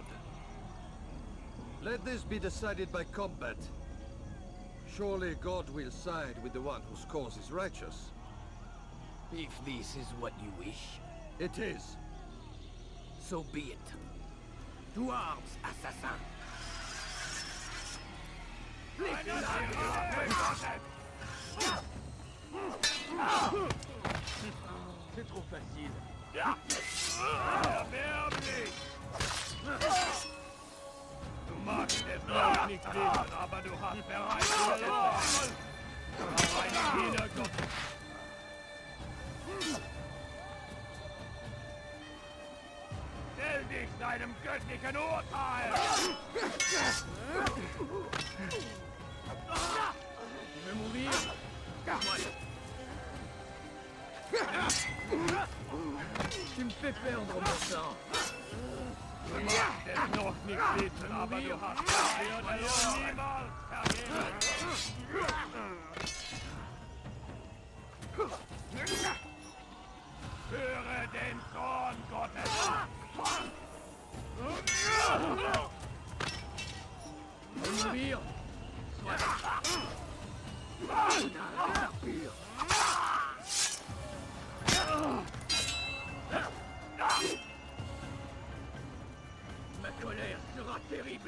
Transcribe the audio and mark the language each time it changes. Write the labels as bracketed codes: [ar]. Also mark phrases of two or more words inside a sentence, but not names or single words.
[en] Let this be decided by combat. Surely God will side with the one whose cause is righteous. If this is what you wish. It is. So be it. To arms, assassin! [fr] C'est trop facile. [de] Du magst es noch nicht wissen, aber du hast bereits verloren. Aber ein jeder Gott. Stell dich deinem göttlichen Urteil! [fr] Tu veux mourir? Tu me fais perdre mon sang. [de] Du magst es noch nicht wissen, aber du hast verloren. Niemals vergeben. Höre den Zorn Gottes! [fr] Mourir? Ma colère sera terrible.